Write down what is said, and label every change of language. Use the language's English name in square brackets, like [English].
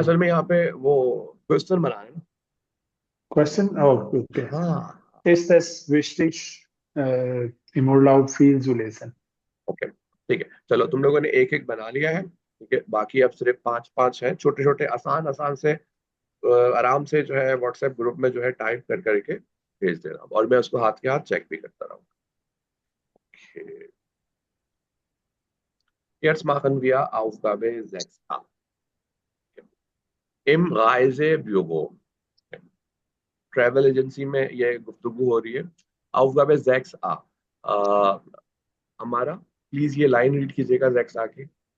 [Hindi] असल में यहाँ पे वो क्वेश्चन बनाया ना। [English] Question? Oh, okay. [Hindi] हाँ [German] Ist es wichtig, im Urlaub viel zu lesen? [Hindi] Okay ठीक है, चलो तुम लोगों ने एक एक बना लिया है, ठीक है, बाकी अब सिर्फ 5-5 हैं, छोटे छोटे आसान आसान से आराम से जो है व्हाट्सएप ग्रुप में जो है टाइप कर करके भेज देना, और मैं उसको हाथ के हाथ चेक भी करता रहूँगा। [English] Okay. [German] Jetzt machen wir Aufgabe 6a. Im Reisebüro. [Hindi] Travel agency में ये गुफ्तगू हो रही है। [German] Aufgabe 6a. [Hindi] हमारा प्लीज ये लाइन रीड कीजिएगा 6a की।